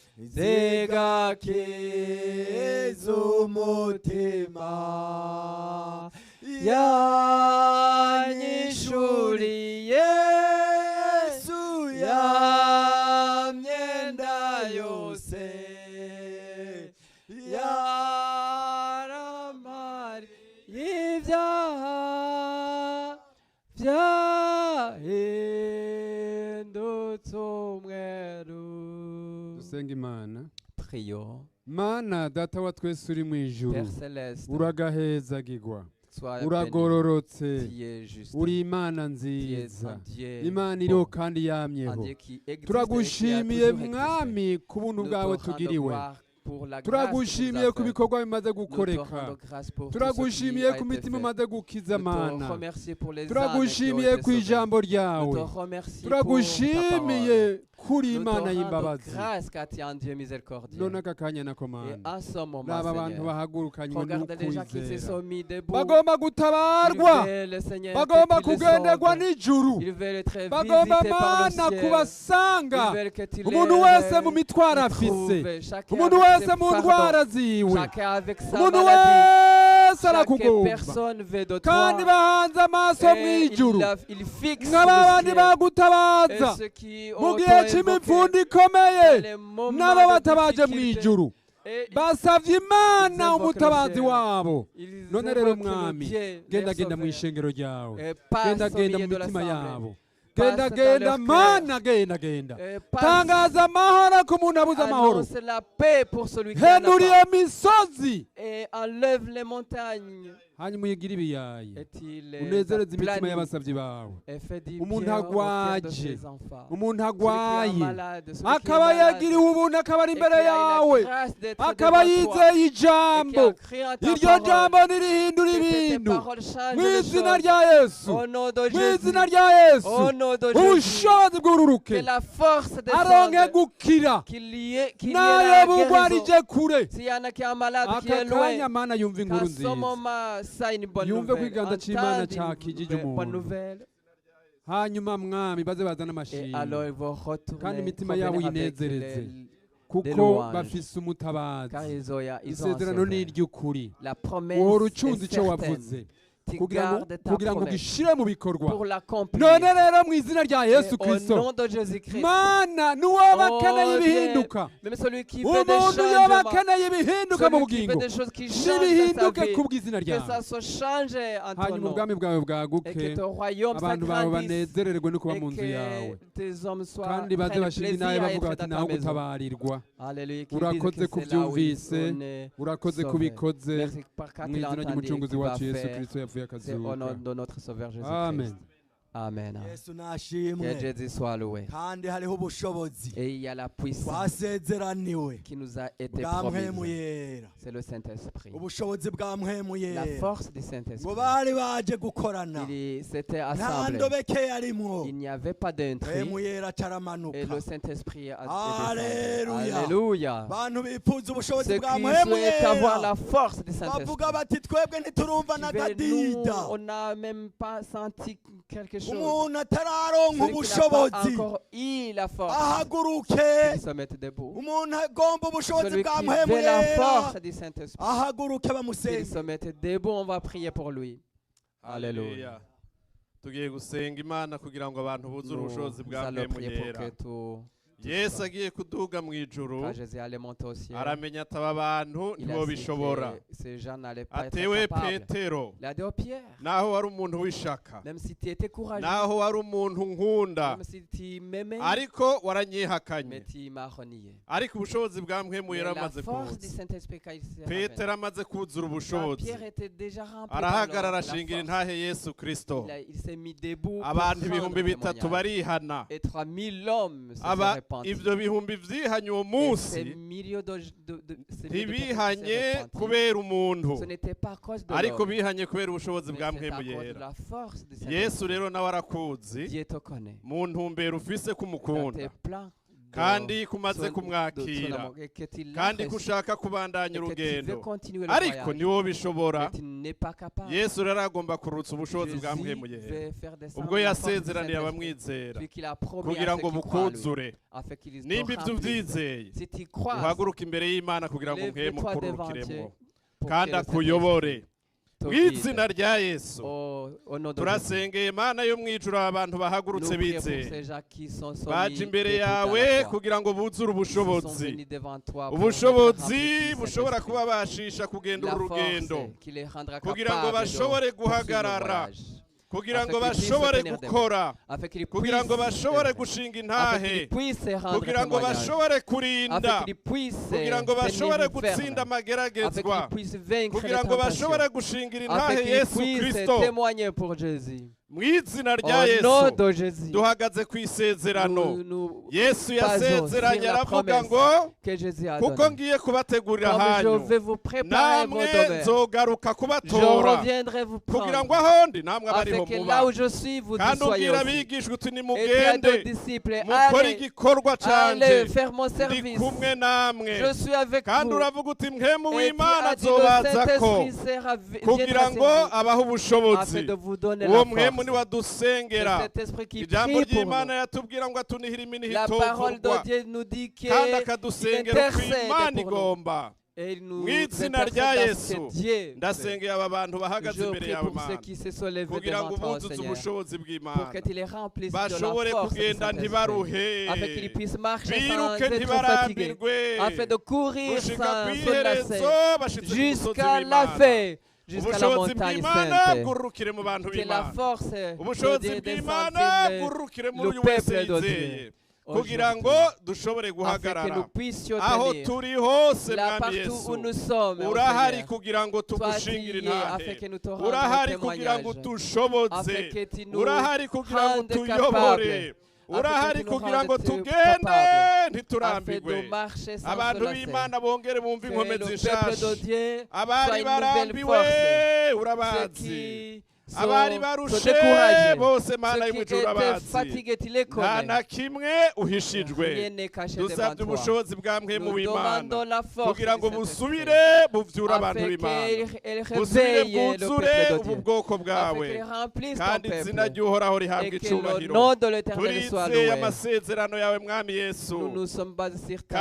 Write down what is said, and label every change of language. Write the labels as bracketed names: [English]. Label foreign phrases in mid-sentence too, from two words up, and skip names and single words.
[Rundi] zigakiza umutima yanyishuriye Yesu ya myenda yose yaramari y'ibyaha byahindutse umweru. Dusenga Imana. [French] Prions. [Rundi] Mana data wa twese uri mu ijuru, [French] Père Céleste, [Rundi] uragahezagirwa, [French] sois [Rundi] uragororotse, [French] béni. Tu es juste. [Rundi] uri Imana [French] Tu es [Rundi] nziza, [French] un Dieu [Rundi] Imana iriho [French] bon, [Rundi] kandi [French] un [Rundi] yamyeho. [French] Dieu qui existe et qui a [Rundi] Turagushimiye [French] toujours existé. [Rundi] mwami ku buntu [French] Nous te [Rundi] bwawe [French] rendons [Rundi] tugiriwe, [French] gloire pour la grâce que tu [Rundi] turagushimiye [French] nous as [Rundi] ku [French] faite. [Rundi] bikorwa bimaze [French] Nous te [Rundi] gukoreka, [French] rendons grâce pour tout ce qui [Rundi] turagushimiye [French] a [Rundi] ku [French] été [Rundi] mitima [French] fait. [Rundi] umaze gukiza [French] Nous te [Rundi] Mana, [French] remercions pour les âmes qui ont [Rundi] turagushimiye [French] été [Rundi] ku [French] sauvées. [Rundi] ijambo [French] Nous te [Rundi] ryawe, [French] remercions pour ta [Rundi] turagushimiye [French] parole. [Rundi] kuri [French] Nous te [Rundi] Imana [French] rendons [Rundi] y'imbabazi. [French] grâce car tu es un Dieu miséricordieux. [Rundi] None aka kanya nako [French] Et [Rundi] Mana, [French] en ce moment, [Rundi] raba abantu [French] Seigneur, [Rundi] bahagurukanywe [French] regarde les gens qui se [Rundi] n'ukwizera, [French] sont mis debout. [Rundi] bagomba [French] Ils [Rundi] gutabarwa, [French] veulent le Seigneur [Rundi] bagomba [French] que tu les [Rundi] kugenderwa [French] sauves. [Rundi] n'ijuru, [French] Ils veulent être [Rundi] bagomba [French] visités par le [Rundi] Mana [French] ciel. [Rundi] kubasanga, [French] Ils veulent que tu [Rundi] umuntu wese mu mitwaro afise, [French] trouves. Chacun [Rundi] umuntu [French] avec [Rundi] wese [French] ses [Rundi] mu [French] fardeaux. [Rundi] ndwara ziwe, [French] Chacun avec sa [Rundi] umuntu [French] maladie. [Rundi] wese [French] Chaque [Rundi] arakugomba, [French] personne veut de [Rundi] kandi [French] toi. [Rundi] bahanze amaso mu [French] Et [Rundi] ijuru, [French] il fixe [Rundi] nk'abandi [French] le ciel. Et [Rundi] bagutabaza [French] ceux qui [Rundi] mu [French] ont [Rundi] gihe [French] été [Rundi] c'imivundo [French] évoqués [Rundi] ikomeye, [French] dans les moments [Rundi] n'abo [French] de [Rundi] batabaje mu [French] difficulté. [Rundi] ijuru [French] Et [Rundi] basavye Imana [French] Ils évoquent [Rundi] umutabazi [French] le ciel. [Rundi] wabo. [French] ils [Rundi] None rero [French] évoquent le [Rundi] mwami, [French] Dieu, [Rundi] genda [French] leur [Rundi] genda mu [French] sauveur. [Rundi] ishengero ryawe, [French] Et passe [Rundi] genda [French] au [Rundi] genda [French] milieu [Rundi] mu [French] de [Rundi] mitima [French] l'assemblée. [Rundi] yabo, [French] Passe [Rundi] genda [French] dans [Rundi] genda [French] leur [Rundi] Mana, [French] cœur. [Rundi] genda genda, [French] Et passe. [Rundi] tangaza amahoro ku muntu abuze amahoro, [French] Annonce la paix pour celui qui en a [Rundi] henura [French] pas. [Rundi] iyo misozi, [French] Et enlève les montagnes. [Rundi] hanyuma uyigire ibiyaye, [French] Et il [Rundi] unezereze imitima [French] aplane. [Rundi] y'abasavyi bawe. [French] Et fait du [Rundi] Umuntu [French] bien au cœur de [Rundi] agwaje, [French] ses enfants. [Rundi] umuntu [French] Celui qui est [Rundi] agwaye [French] malade, celui qui est [Rundi] akaba [French] malade, [Rundi] yagiriwe ubuntu akaba ari [French] et qui [Rundi] imbere [French] a [Rundi] yawe, [French] la grâce d'être [Rundi] akaba [French] devant toi, [Rundi] yizeye [French] et qui [Rundi] ijambo, [French] a cru en ta [Rundi] iryo [French] parole, [Rundi] jambo nirihindura [French] que tes [Rundi] ibintu [French] paroles changent [Rundi] mu [French] les [Rundi] izina [French] choses. [Rundi] rya Yesu, [French] Au nom de [Rundi] mu [French] Jésus, [Rundi] izina rya Yesu, [French] au nom de Jésus, [Rundi] ubushobozi [French] que [Rundi] bw'ururuke [French] la force [Rundi] aronke [French] descende, [Rundi] gukira, [French] qu'il y ait la [Rundi] nayo [French] guérison. [Rundi] bugwarije kure. [French] S'il y en a qui est un malade qui [Rundi] Aka [French] est loin, [Rundi] kanya Mana yumva inkuru [French] qu'à ce [Rundi] nziza, [French] moment, ça une bonne [Rundi] Yumve ko [French] nouvelle. [Rundi] ikiganza c'Imana [French] Entende [Rundi] cakijije [French] une bonne [Rundi] umuntu. [French] nouvelle. [Rundi] hanyuma mwami baze bazana [French] Et [Rundi] amashimwe, [French] alors ils vont [Rundi] kandi [French] retourner, [Rundi] imitima [French] revenir [Rundi] yabo [French] avec [Rundi] yinezereze, [French] des [Rundi] kuko [French] louanges. [Rundi] bafise [French] Car [Rundi] umutabazi. [French] ils ont un [Rundi] Isezerano ni [French] sauveur. [Rundi] iry'ukuri, [French] La promesse [Rundi] wohora [French] est [Rundi] ucunze ico wavuze [French] certaine. Tu [Rundi] kugira ngo [French] gardes ta [Rundi] kugira ngo [French] promesse [Rundi] gishire mu bikorwa. [French] pour l'accomplir. [Rundi] None rero mu izina rya Yesu [French] Et au [Rundi] Kristo, [French] nom de Jésus-Christ, [Rundi] Mana n'uwoba [French] Oh [Rundi] akeneye [French] Dieu, [Rundi] ibihinduka, [French] même celui qui fait des [Rundi] umuntu yoba [French] changements, [Rundi] akeneye ibihinduka mu [French] celui qui fait [Rundi] bugingo, [French] des choses qui changent dans sa [Rundi] nibihinduke [French] vie, [Rundi] ku bw'izina [French] que [Rundi] ryawe, [French] ça se change en ton [Rundi] hanyuma [French] nom, [Rundi] ubwami bwawe [French] et [Rundi] bwaguke, [French] que ton royaume [Rundi] abantu bawe [French] s'agrandisse, [Rundi] banezererwe no kuba [French] et [Rundi] mu nzu yawe, [French] que tes hommes soient [Rundi] kandi baze [French] prennent [Rundi] bashinga [French] plaisir [Rundi] inaye [French] à [Rundi] bavuga [French] être [Rundi] bati [French] dans [Rundi] naho [French] ta maison. [Rundi] gutabarirwa. [French] Alléluia, qu'ils [Rundi] Urakoze [French] disent [Rundi] ku [French] que c'est là où [Rundi] byumvise, [French] on est [Rundi] urakoze [French] sauvé. [Rundi] kubikoze, [French] Merci par car [Rundi] mu [French] tu l'as [Rundi] izina [French] entendu et [Rundi] ry'umucunguzi [French] tu vas [Rundi] wacu Yesu [French] faire. [Rundi] Kristo yapfuye [French] C'est au nom [Rundi] akazuka. [French] de notre Sauveur Jésus-Christ. [Rundi] Amen. [French] Amen. [Rundi] Yesu [French] Que [Rundi] nashimwe, [French] Jésus soit loué. [Rundi] kandi hariho ubushobozi [French] Et il y a la puissance [Rundi] twasezeraniwe [French] qui nous a été [Rundi] bwa mpwemu [French] promise. [Rundi] yera, [French] C'est le Saint-Esprit. [Rundi] ubushobozi bwa mpwemu [French] La [Rundi] yera [French] force du [Rundi] ngo [French] Saint-Esprit. [Rundi] bari baje gukorana, [French] C'était [Rundi] nta [French] assemblé. [Rundi] ndobeke yarimwo, [French] Il n'y avait pas d'intrigue. [Rundi] mpwemu yera [French] Et [Rundi] caramanuka. [French] le Saint-Esprit a [Rundi] Alléluia. [French] descendu. Alléluia. [Rundi] Bantu bifuza ubushobozi [French] Ceux [Rundi] bwa [French] qui [Rundi] mpwemu [French] souhaitent avoir [Rundi] yera [French] la force du Saint-Esprit. [Rundi] bavuga bati twebwe ntiturumva [French] Nous, [Rundi] n'akadida, [French] on n'a même pas senti quelque chose. [Rundi] umuntu atararonka [French] Celui qui n'a pas [Rundi] ubushobozi [French] encore eu la force, [Rundi] ahaguruke, [French] il se mette debout. [Rundi] umuntu agomba ubushobozi [French] Celui [Rundi] bwa [French] qui [Rundi] mpwemu [French] veut la [Rundi] yera [French] force du Saint-Esprit, [Rundi] ahaguruke [French] il [Rundi] bamusenge. [French] se mette debout, on va prier pour lui. Alléluia. [Rundi] tugiye gusenga Imana kugira ngo abantu buzure ubushobozi [French] Nous [Rundi] bwa [French] allons [Rundi] mpwemu [French] prier pour [Rundi] yera. [French] que tout. [Rundi] Yesu agiye kuduga mu ijuru, [French] Quand Jésus allait monter au ciel, [Rundi] aramenya ati aba bantu [French] il a su [Rundi] ntibobishobora. [French] que ces gens n'allaient pas être [Rundi] Atewe [French] capables. [Rundi] Petero, [French] Il a dit au Pierre, [Rundi] naho wari umuntu w'ishaka, [French] même si tu étais courageux, [Rundi] naho wari umuntu nkunda, [French] même si tu m'aimais, [Rundi] ariko [French] mais [Rundi] waranyihakanye. [French] tu m'as renié. [Rundi] Ariko ubushobozi bwa mpwemu [French] Mais [Rundi] yera [French] la [Rundi] amaze [French] force du [Rundi] kuza, [French] Saint-Esprit quand il s'est [Rundi] Petero amaze kuzura [French] revenu, [Rundi] ubushobozi, [French] Pierre était déjà rempli par [Rundi] arahagarara [French] la [Rundi] ashingira [French] force. [Rundi] intahe Yesu Kristo. [French] Il s'est mis debout pour [Rundi] Abantu [French] prendre [Rundi] ibihumbi bitatu [French] témoignage. [Rundi] barihana. [French] Et 3000 hommes se sont [Rundi] Aba [French] répandus. [Rundi] ivyo bihumbi vyihanye uwo [French] Et ces [Rundi] munsi [French] milliers de ces milliers de personnes qui [Rundi] ntibihanye [French] s'est répandus. [Rundi] kubera umuntu, [French] Ce n'était pas à cause de [Rundi] ariko [French] l'homme, [Rundi] bihanye kubera ubushobozi [French] mais [Rundi] bwa [French] c'est à [Rundi] mpwemu [French] cause de [Rundi] yera. [French] la force de [Rundi] Yesu [French] Saint-Esprit. [Rundi] rero nawe arakuzi [French] Dieu te connaît. [Rundi] mu ntumbero ufise [French] Dans tes [Rundi] kumukunda. [French] plans [Rundi] kandi kumaze [French] son [Rundi] kumwakira [French] amour et que tu l'as [Rundi] kandi [French] reçu [Rundi] kushaka kubandanya [French] et que tu veux [Rundi] urugendo [French] continuer le [Rundi] ariko [French] voyage, [Rundi] niwo bishobora [French] mais tu n'es pas capable. [Rundi] yesu rero agomba kurutsa ubushobozi [French] Jésus [Rundi] bwa mpwemu yera [French] veut faire descendre [Rundi] ubwo [French] la force du [Rundi] yasezeraniye [French] Saint-Esprit, [Rundi] abamwizera [French] puis qu'il a promis [Rundi] kugira [French] à [Rundi] ngo [French] ceux qui croient en lui, [Rundi] bukuzure [French] afin qu'ils te [Rundi] nimba ibyo [French] remplissent. [Rundi] ubyizeye [French] Si tu crois, [Rundi] uhaguruke imbere y'imana kugira ngo mpwemu [French] lève-toi devant [Rundi] kururukiremo [French] Dieu pour [Rundi] kandi [French] que le [Rundi] akuyobore [French] Saint-Esprit te [Rundi] mu [French] guide. [Rundi] izina rya yesu [French] Au nom de Jésus. [Rundi] turasengeye imana yo mu ijuru abantu [French] Nous [Rundi] bahagurutse [French] prions pour [Rundi] bizeye [French] ces gens qui sont [Rundi] baje [French] soumis [Rundi] imbere [French] debout dans [Rundi] yawe [French] la foi. [Rundi] kugira ngo buzure [French] Ils sont [Rundi] ubushobozi [French] venus devant toi pour [Rundi] ubushobozi [French] être remplis [Rundi] bushobora [French] du Saint-Esprit. [Rundi] kubabashisha kugenda [French] La [Rundi] uru rugendo [French] force qui les rendra [Rundi] kugira ngo [French] capables de [Rundi] bashobore [French] poursuivre le [Rundi] guhagarara [French] voyage, [Rundi] kugira ngo [French] afin qu'ils puissent [Rundi] bashobore [French] tenir debout, [Rundi] gukora [French] afin qu'ils [Rundi] kugira ngo [French] puissent [Rundi] bashobore [French] œuvrer, [Rundi] gushinga [French] afin [Rundi] intahe [French] qu'ils puissent rendre [Rundi] kugira ngo [French] témoignage, [Rundi] bashobore kurinda [French] afin qu'ils puissent [Rundi] kugira ngo bashobore [French] tenir [Rundi] gutsinda [French] ferme, afin [Rundi] amageragezwa [French] qu'ils puissent vaincre les [Rundi] kugira ngo bashobore [French] tentations, [Rundi] gushingira [French] afin [Rundi] intahe [French] qu'ils [Rundi] yesu [French] puissent [Rundi] kirisito [French] témoigner pour Jésus. [Rundi] mu izina rya [French] Au nom [Rundi] yesu [French] de Jésus, [Rundi] duhagaze ku isezerano [French] nous [Rundi] yesu [French] basons [Rundi] yasezeranye [French] sur la [Rundi] aravuga [French] promesse [Rundi] ngo [French] que Jésus a [Rundi] kuko [French] donnée. [Rundi] ngiye kubategurira [French] Comme je [Rundi] ahanyu [French] vais vous préparer vos [Rundi] namwe [French] demeures, [Rundi] nzogaruka [French] je [Rundi] kubatora [French] reviendrai vous [Rundi] kugira ngo [French] prendre, [Rundi] ahondi namwe abariho [French] afin que [Rundi] muba [French] là où je suis, vous [Rundi] kandi [French] soyez [Rundi] ubwira [French] aussi. [Rundi] abigishwa uti [French] Et dis à [Rundi] nimugende [French] nos disciples, [Rundi] mukore [French] allez, [Rundi] igikorwa canje [French] allez faire mon [Rundi] ndi [French] service. [Rundi] kumwe namwe [French] Je suis avec [Rundi] kandi [French] vous. [Rundi] uravuga uti mpemu [French] Et [Rundi] w'imana [French] puis, a dit, le [Rundi] azobazako [French] Saint-Esprit [Rundi] kugira ngo [French] viendra [Rundi] abahe ubushobozi [French] afin de vous donner [Rundi] uwo [French] la [Rundi] mpemu niwe [French] force. [Rundi] adusengera [French] C'est cet esprit qui [Rundi] ijambo [French] prie pour [Rundi] ry'imana [French] nous. [Rundi] yatubwira ngo atunihira iminiho [French] La parole [Rundi] itovurwa [French] de Dieu nous dit qu'il [Rundi] kandi akadusengera uko [French] intercède [Rundi] imana [French] pour nous. [Rundi] igomba [French] Et il nous [Rundi] mu izina rya [French] intercède [Rundi] yesu [French] parce que Dieu fait. [Rundi] ndasengeye aba bantu bahagaze [French] Je [Rundi] imbere [French] prie [Rundi] yawe [French] pour ceux [Rundi] mana [French] qui se sont levés [Rundi] kugira [French] devant [Rundi] ngo [French] toi, [Rundi] buzutse [French] Seigneur, [Rundi] ubushobozi [French] pour [Rundi] bw'imana [French] que tu les remplisses de la [Rundi] bashobore [French] force du [Rundi] kugenda [French] Saint-Esprit, [Rundi] ntibaruhe [French] afin qu'ils puissent marcher sans [Rundi] biruke [French] être fatigués, [Rundi] ntibarambirwe [French] afin de courir [Rundi] gushika [French] sans [Rundi] ku [French] se [Rundi] iherezo [French] lasser, [Rundi] bashitse ku musozi [French] jusqu'à la [Rundi] w'imana [French] fin, jusqu'à la [Rundi] ubushobozi [French] montagne [Rundi] bw'imana [French] sainte. [Rundi] bwurukire mu bantu [French] Que la [Rundi] b'imana [French] force de [Rundi] ubushobozi [French] Dieu [Rundi] bw'imana [French] descende [Rundi] bwurukire muri [French] le [Rundi] uyu wese [French] peuple de [Rundi] yizeye [French] Dieu [Rundi] kugira ngo dushobore [French] afin que [Rundi] guhagarara [French] nous puissions [Rundi] aho [French] tenir [Rundi] turi hose [French] là [Rundi] mwami [French] partout où [Rundi] yesu [French] nous sommes, ô [Rundi] urahari [French] Seigneur. [Rundi] kugira ngo [French] Toi, tu [Rundi] tugushingire [French] y es afin [Rundi] intahe [French] que nous te rendions [Rundi] urahari kugira ngo [French] témoignage, [Rundi] utushoboze [French] afin que tu nous [Rundi] urahari kugira ngo [French] rendes [Rundi] tuyobore [French] capables, [Rundi] urahari [French] afin que tu nous [Rundi] kugira ngo [French] rendes [Rundi] tugende [French] capables, afin [Rundi] ntiturambirwe [French] de marcher sans [Rundi] abantu [French] se lasser. [Rundi] b'imana bongere bumve [French] Que [Rundi] inkomezi [French] le peuple [Rundi] nshasha [French] de Dieu soit [Rundi] abari [French] une nouvelle [Rundi] barambiwe [French] force. Ceux [Rundi] urabazi [French] qui [Rundi] abari [French] sont [Rundi] barushe [French] découragés, [Rundi] bose mana [French] ceux qui [Rundi] y'umuco [French] étaient [Rundi] urabazi [French] fatigués, tu les [Rundi] nta [French] connais. [Rundi] na kimwe uhishijwe [French] Rien n'est caché devant [Rundi] dusabye [French] toi. [Rundi] ubushobozi bwa mwemu [French] Nous [Rundi] w'imana [French] demandons la force [Rundi] kugira ngo [French] du Saint-Esprit, [Rundi] busubire buvyure abantu [French] afin [Rundi] b'imana [French] qu'elle [Rundi] busubire [French] réveille le [Rundi] bwuzure [French] peuple de [Rundi] ubu [French] Dieu, [Rundi] bwoko [French] afin [Rundi] bwawe [French] qu'elle remplisse ton [Rundi] kandi izina [French] peuple, [Rundi] ry'uhoraho rihabwa [French] et que le [Rundi] icubahiro [French] nom de l'Éternel soit [Rundi] turizeye [French] loué. [Rundi] amasezerano yawe mwami yesu [French] Nous nous sommes basés sur ta